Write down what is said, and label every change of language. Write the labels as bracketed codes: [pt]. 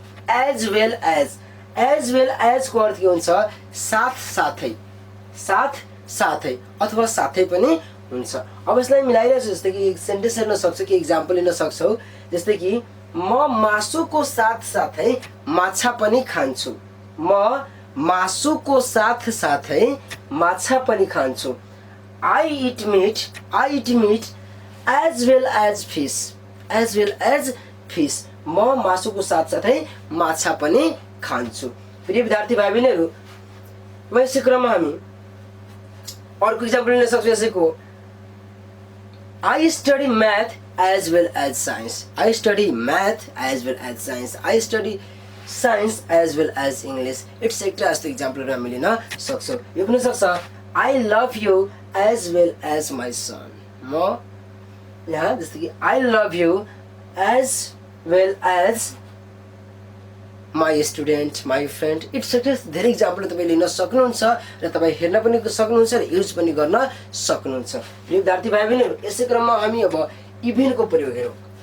[ne] As well as को अर्थ के हुन्छ साथ साथै, साथ साथै अथवा साथै पनि हुन्छ। अब यसलाई मिलाइरहेको छु। जस्तै कि एक सेन्टेन्स हेर्न सक्छौ कि इक्जाम्पल लिन सक्छौ। जस्तै कि म मासुको साथ साथै माछा पनि खान्छु। म मासुको साथ साथै माछा पनि खान्छु। [en] I eat meat as well as fish. As well as fish. [ne] म मासुको साथ साथै माछा पनि खान्छु। प्रिय विद्यार्थी भाइ बहिनीहरू म यसै क्रममा हामी अर्को इक्जाम्पल लिन सक्छौँ। यसैको [en] I study math as well as science. I study math as well as science. I study science as well as English. etc. [ne] जस्तो इक्जाम्पलहरू हामी लिन सक्छौँ। यो पनि सक्छ [en] I love you as well as my son. [ne] म यहाँ जस्तो कि [en] I love you as well as my student, my friend, etc. [ne] धेरै इक्जाम्पल तपाईले लिन सक्नुहुन्छ र तपाई हेर्न पनि सक्नुहुन्छ र युज पनि गर्न सक्नुहुन्छ। प्रिय विद्यार्थी भाइ बहिनीहरू यसै क्रममा हामी अब इभेन को प्रयोग हेरौँ।